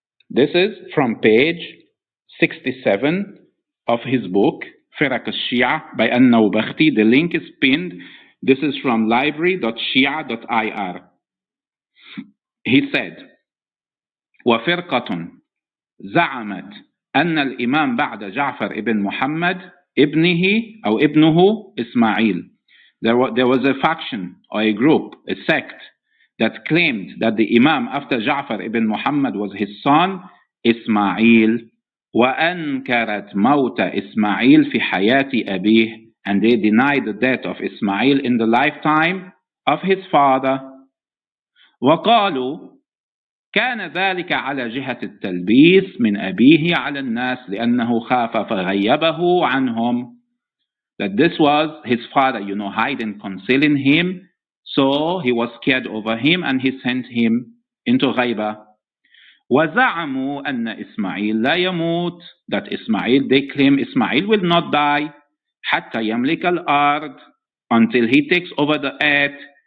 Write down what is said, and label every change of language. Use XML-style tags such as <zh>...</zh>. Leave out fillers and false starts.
<en>This is from page 67 of his book, Firaq al-Shia by An-Nawbakhti. The link is pinned. This is from library.shia.ir. He said,</en> <ar>وفرقة زعمت أن الإمام بعد جعفر ابن محمد ابنه إسماعيل.</ar> <en>There was a faction or a group, a sect, that claimed that the Imam after Ja'far ibn Muhammad was his son, Ismail.</en> <ar>وأنكرت موت إسماعيل في حياة أبيه,</ar> <en>and they denied the death of Ismail in the lifetime of his father.</en> <ar>وقالوا كان ذلك على جهة التلبيس من أبيه على الناس لأنه خاف فغيبه عنهم.</ar> <en>That this was his father, hiding, concealing him, so he was scared over him and he sent him into غيبة.</en> <ar>وزعموا أن إسماعيل لا يموت,</ar> <en>that Ismail, they claim Ismail will not die</en> <ar>حتى يملك الأرض,</ar> <en>until he takes over the earth.</en>